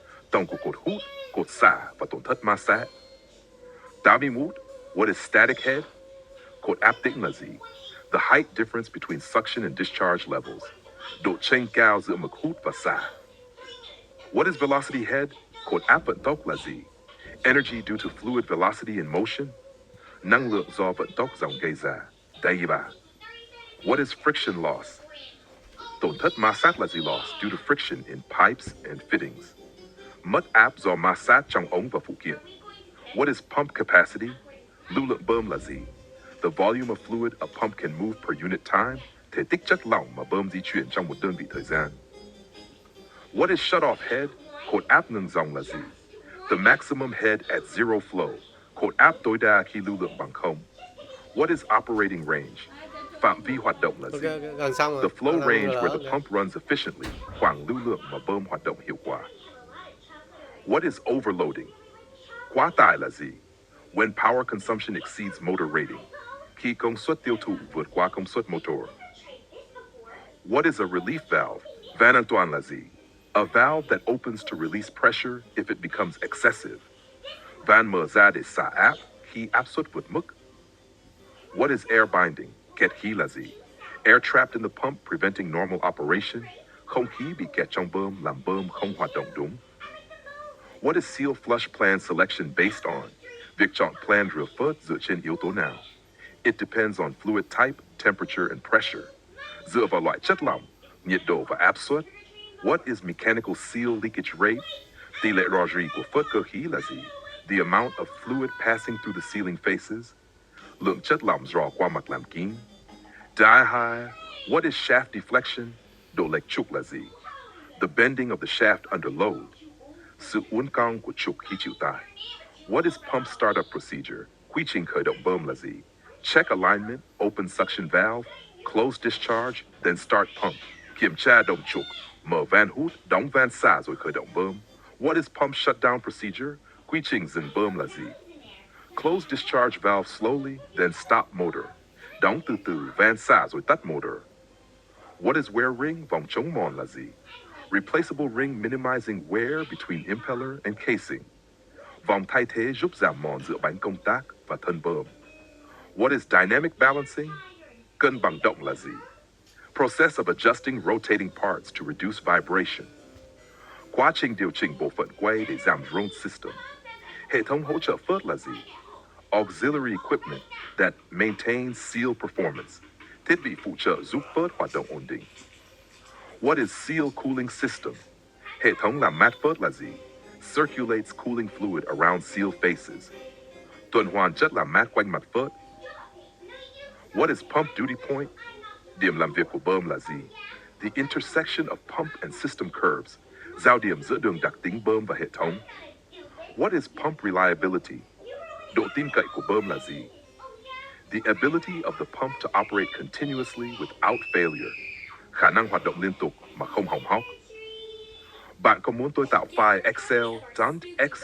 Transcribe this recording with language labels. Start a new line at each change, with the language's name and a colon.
Vietnamese: Tổng của cột hút, cột xả và tổn thất ma sát. Damimut,
English: what is static head?
Vietnamese: Cột áp tĩnh là gì?
English: The height difference between suction and discharge levels.
Vietnamese: Độ chênh cao giữa mực hút và xả.
English: What is velocity head?
Vietnamese: Cột áp vận tốc là gì?
English: Energy due to fluid velocity in motion.
Vietnamese: Năng lượng do vận tốc dòng gây ra. Daiba.
English: What is friction loss?
Vietnamese: Tổn thất ma sát là gì
English: loss due to friction in pipes and fittings.
Vietnamese: Mất áp do ma sát trong ống và phụ kiện.
English: What is pump capacity?
Vietnamese: Lưu lượng bơm là gì?
English: The volume of fluid a pump can move per unit time.
Vietnamese: Thể tích chất lỏng mà bơm di chuyển trong một đơn vị thời gian.
English: What is shut-off head?
Vietnamese: Cột áp ngừng dòng là gì?
English: The maximum head at zero flow.
Vietnamese: Cột áp tối đa khi lưu lượng bằng không.
English: What is operating range?
Vietnamese: Phạm vi hoạt động là gì? Gần xong rồi.
English: The flow range where the pump runs efficiently.
Vietnamese: Khoảng lưu lượng mà bơm hoạt động hiệu quả.
English: What is overloading?
Vietnamese: Quá tải là gì?
English: When power consumption exceeds motor rating.
Vietnamese: Khi công suất tiêu thụ vượt quá công suất motor.
English: What is a relief valve?
Vietnamese: Van an toàn là gì?
English: A valve that opens to release pressure if it becomes excessive.
Vietnamese: Van mở ra để xả áp khi áp suất vượt mức.
English: What is air binding?
Vietnamese: Kẹt khí là gì?
English: Air trapped in the pump preventing normal operation.
Vietnamese: Không khí bị kẹt trong bơm làm bơm không hoạt động đúng.
English: What is seal flush plan selection based on?
Vietnamese: Việc chọn plan rửa phớt dựa trên yếu tố nào?
English: It depends on fluid type, temperature, and pressure.
Vietnamese: Dựa vào loại chất lỏng, nhiệt độ và áp suất.
English: What is mechanical seal leakage rate?
Vietnamese: Tỷ lệ rò rỉ của phớt cơ khí là gì?
English: The amount of fluid passing through the sealing faces.
Vietnamese: Lượng chất lỏng rò qua mặt làm kín. Die-high,
English: what is shaft deflection?
Vietnamese: Độ lệch trục là gì?
English: The bending of the shaft under load.
Vietnamese: Sự uốn cong của trục khi chịu tải.
English: What is pump startup procedure?
Vietnamese: Quy trình khởi động bơm là gì?
English: Check alignment, open suction valve, close discharge, then start pump.
Vietnamese: Kiểm tra đồng trục, mở van hút, đóng van xả rồi khởi động bơm.
English: What is pump shutdown procedure?
Vietnamese: Quy trình dừng bơm là gì?
English: Close discharge valve slowly, then stop motor.
Vietnamese: Đóng từ từ van xả rồi tắt motor.
English: What is wear ring?
Vietnamese: Vòng chống mòn là gì?
English: Replaceable ring minimizing wear between impeller and casing.
Vietnamese: Vòng thay thế giúp giảm mòn giữa bánh công tác và thân bơm.
English: What is dynamic balancing?
Vietnamese: Cân bằng động là gì?
English: Process of adjusting rotating parts to reduce vibration.
Vietnamese: Quá trình điều chỉnh bộ phận quay để giảm drone system. Hệ thống hỗ trợ phớt là gì?
English: Auxiliary equipment that maintains seal performance.
Vietnamese: Thiết bị phụ trợ giúp phớt hoạt động ổn định.
English: What is seal cooling system?
Vietnamese: Hệ thống làm mát phớt là gì?
English: Circulates cooling fluid around seal faces.
Vietnamese: Tuần hoàn chất làm mát quanh mặt phớt.
English: What is pump duty point?
Vietnamese: Điểm làm việc của bơm là gì?
English: The intersection of pump and system curves.
Vietnamese: Giao điểm giữa đường đặc tính bơm và hệ thống.
English: What is pump reliability?
Vietnamese: Độ tin cậy của bơm là gì?
English: The ability of the pump to operate continuously without failure.
Vietnamese: Khả năng hoạt động liên tục mà không hỏng hóc. Bạn có muốn tôi tạo file Excel.x